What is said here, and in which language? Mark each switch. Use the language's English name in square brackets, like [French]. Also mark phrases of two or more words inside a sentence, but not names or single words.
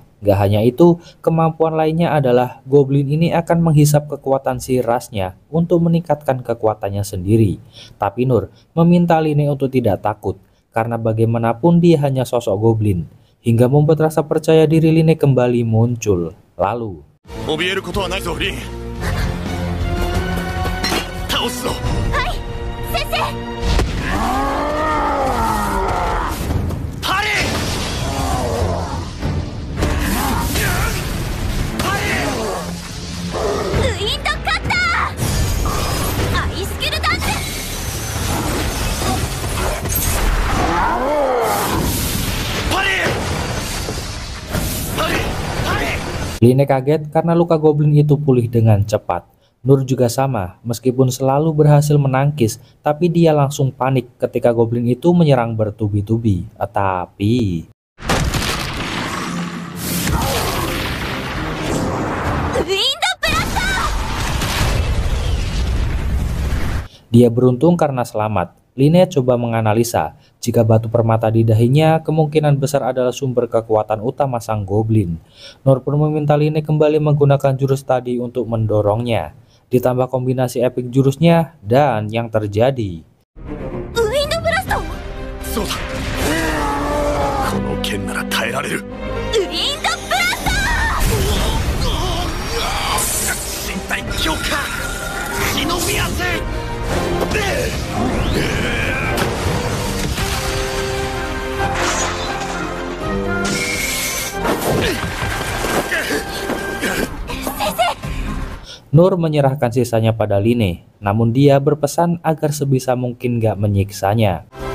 [Indonesian] Gak hanya itu, kemampuan lainnya adalah Goblin ini akan menghisap kekuatan si rasnya untuk meningkatkan kekuatannya sendiri. Tapi Nur meminta Line untuk tidak takut, karena bagaimanapun dia hanya sosok Goblin, hingga membuat rasa percaya diri Line kembali muncul. Lalu [Japanese] 怯えることはないぞリン。倒すぞ。先生。ハリー。ウィンドカッター。アイスキルダンス。ハリー。ハリー。ハリー。 [Indonesian] Line kaget karena luka Goblin itu pulih dengan cepat. Nur juga sama, meskipun selalu berhasil menangkis, tapi dia langsung panik ketika Goblin itu menyerang bertubi-tubi. Tapi dia beruntung karena selamat. Line coba menganalisa, jika batu permata di dahinya kemungkinan besar adalah sumber kekuatan utama sang Goblin. Nur pun meminta Line kembali menggunakan jurus tadi untuk mendorongnya. Ditambah kombinasi epic jurusnya, dan yang terjadi [Japanese] ウィンドブラスト。そうだ。この剣なら耐えられる。ウィンドブラスト。身体強化。忍びやすい。 [Indonesian] Nur menyerahkan sisanya pada Line, namun dia berpesan agar sebisa mungkin gak menyiksanya.